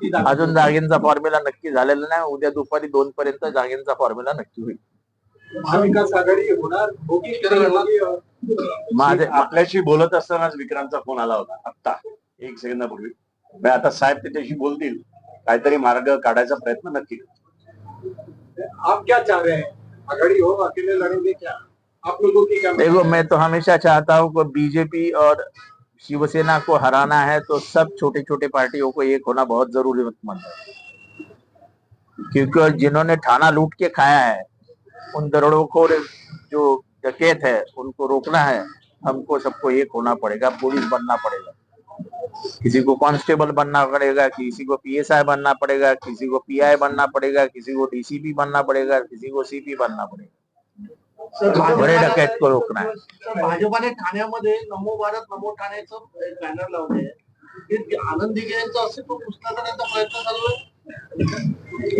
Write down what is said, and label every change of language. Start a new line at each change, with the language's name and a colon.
Marathi: अजून जागेंचा फॉर्म्युला नक्की झालेला नाही. उद्या दुपारी 2 पर्यंत जागेंचा फॉर्म्युला नक्की होईल. महाविकास आघाडी होणार माझे आपल्याशी बोलत असतानाच विक्रांतचा फोन आला होता आता 1 सेकंदापूर्वी. आता साहेब त्याच्याशी बोलतील, काहीतरी मार्ग काढायचा प्रयत्न नक्की.
Hindi: आप क्या चाह रहे हैं? आघाड़ी हो, अकेले लड़ेंगे क्या? आप लोगों की क्या? देखो, मैं तो हमेशा चाहता हूँ कि बीजेपी और शिवसेना को हराना है तो सब छोटे छोटे पार्टियों को एक होना बहुत जरूरतमंद है, क्योंकि जिन्होंने थाना लूट के खाया है, उन दरोड़ों जो डकैत है उनको रोकना है. हमको सबको एक होना पड़ेगा. पुलिस बनना पड़ेगा, किसी को कांस्टेबल बनना पड़ेगा, किसी को पीएसआई बनना पड़ेगा, किसी को पीआई बनना पड़ेगा, किसी को डीसीपी बनना पड़ेगा, किसी को सीपी बनना पड़ेगा. बड़े डकैत को रोकना है.
Marathi: भाजपाने ठाण्यामध्ये नमो भारत नमो ठाण्याचं बॅनर लावले, आनंद दिघे यांचं अस्तित्व पुसण्याचा त्यांचा प्रयत्न चालू आहे.